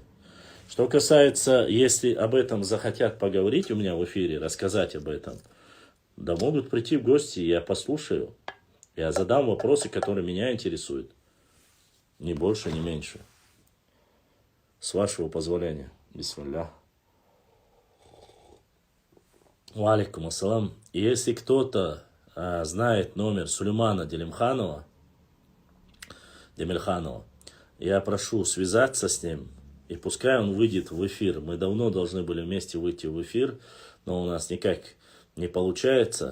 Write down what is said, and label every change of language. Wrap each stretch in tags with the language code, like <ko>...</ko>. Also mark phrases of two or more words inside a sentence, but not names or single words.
<ru>Что касается, если об этом захотят поговорить у меня в эфире, рассказать об этом, да могут прийти в гости, я послушаю. Я задам вопросы, которые меня интересуют. Ни больше, ни меньше. С вашего позволения. Бисмилля.</ru> <ar>وعليكم السلام.</ar> <ru>Если кто-то знает номер Сулеймана Демельханова, я прошу связаться с ним. И пускай он выйдет в эфир. Мы давно должны были вместе выйти в эфир, но у нас никак не получается.</ru>